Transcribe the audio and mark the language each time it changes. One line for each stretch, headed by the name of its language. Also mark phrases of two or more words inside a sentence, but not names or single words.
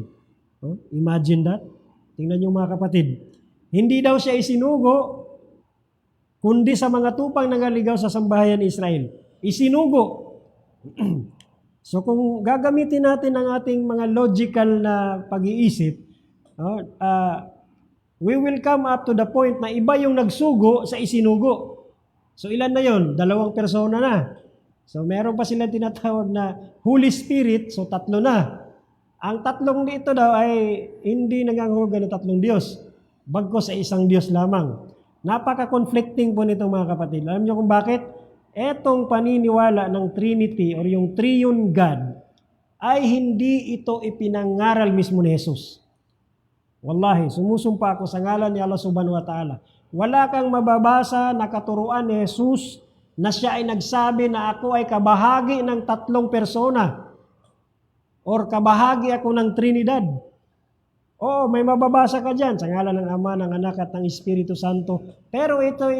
English: Imagine that.
Filipino: Tingnan niyo mga kapatid. Hindi daw siya isinugo, kundi sa mga tupang nangaligaw sa sambahayan ni Israel. Isinugo. So kung gagamitin natin ang ating mga logical na pag-iisip,
English: we will come up to the point
Filipino: na iba yung nagsugo sa isinugo. So ilan na yon? 2 persona na. So meron pa silang tinatawag na Holy Spirit, so 3 na. Ang 3 dito daw ay hindi nangangahulugan ng 3 Diyos, bagkus sa isang Diyos lamang. Napaka-conflicting po nito mga kapatid. Alam niyo kung bakit? Etong paniniwala ng Trinity or yung
English: Triune God
Filipino: ay hindi ito ipinangaral mismo ni Jesus. Wallahi, sumusumpa ako sa ngalan ni Allah
Arabic: سبحانه وتعالى.
Filipino: Wala kang mababasa na katuruan ni Jesus na siya ay nagsabi na ako ay kabahagi ng 3 persona or kabahagi ako ng Trinidad. Oo, may mababasa ka dyan sa ngalan ng Ama, ng Anak at ng Espiritu Santo.